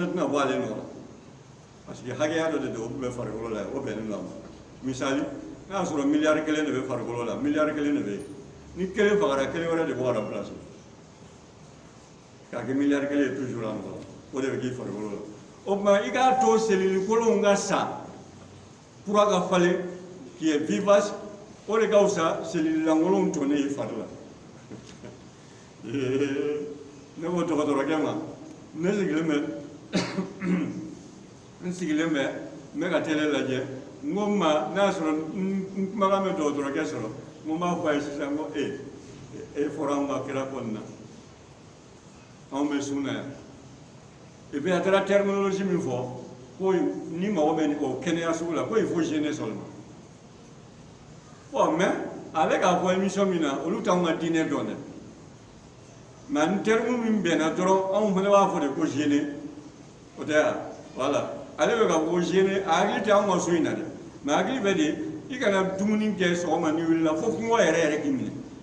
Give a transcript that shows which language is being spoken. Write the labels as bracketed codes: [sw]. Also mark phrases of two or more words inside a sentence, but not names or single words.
[bm] tɛna bɔ ale nɔ la [fr] parce que [bm] hakɛya dɔ de don o tun bɛ farikolo la o bɛnnen don a ma misali n'a y'a sɔrɔ miliyari kelen de bɛ farikolo la miliyari kelen de bɛ yen ni kelen fagara kelen wɛrɛ de bɔ ka place k'a kɛ miliyari kelen ye toujours a nɔ la o de bɛ k'i farikolo la o tuma i k'a to selili kolonw ka sa kura ka falen [fr] qui est vivace [bm] o de ka fisa selili lankolonw tonnen i fari la ne ko dɔgɔtɔrɔkɛ ma ne sigilen bɛ n bɛ ka télé lajɛ n ko ma n'a sɔrɔ n kumakan bɛ dɔgɔtɔrɔkɛ sɔrɔ n ko n b'a fɔ a ye sisan ko e fɔra anw ka kira kɔni na anw bɛ sun na yan [fr] et puis [bm] a taara terminologie min fɔ ko ni mago bɛ o kɛnɛya sugu la ko [fr] il faut jeûner seulement bon mais [bm] ale k'a fɔ émission min na olu t'anw ka diinɛ dɔn dɛ mais ni terme min bɛnna dɔrɔn anw fana b'a fɔ de ko jeûner o tɛ wa voilà ale bɛ ka fɔ jeûner a hakili tɛ anw ka so in na dɛ mais hakili bɛ de i kana dumuni kɛ sɔgɔma n'i wulila fo kɔngɔ yɛrɛ k'i minɛ